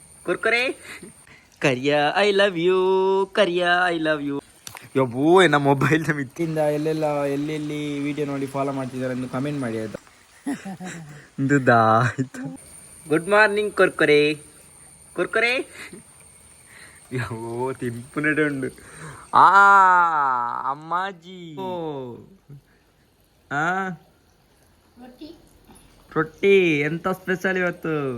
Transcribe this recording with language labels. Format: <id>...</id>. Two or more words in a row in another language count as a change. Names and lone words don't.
<en>ಕುರ್ಕುರೆ ಕರಿಯ I love you ಕರಿಯ I love you.</en> <kn>ಯಬ್ಬೋ ನಮ್ಮ ಮೊಬೈಲ್ ಮಿತ್ತಿಂದ ಎಲ್ಲೆಲ್ಲ ಎಲ್ಲೆಲ್ಲಿ ವಿಡಿಯೋ ನೋಡಿ ಫಾಲೋ ಮಾಡ್ತಿದ್ದಾರೆ ಎಂದು ಕಮೆಂಟ್ ಮಾಡಿ ಆಯ್ತಾ. ಆಯ್ತು.</kn> <en>Good morning</en> <kn>ಕುರ್ಕುರೆ ಕುರ್ಕುರೆ.</kn> <tcy>ಯೋ ತಿಂಪುನಡೆ ಉಂಡು ಅಮ್ಮಾಜಿ.</tcy> <kn>ರೊಟ್ಟಿ ಎಂತ ಸ್ಪೆಷಲ್ ಇವತ್ತು?</kn>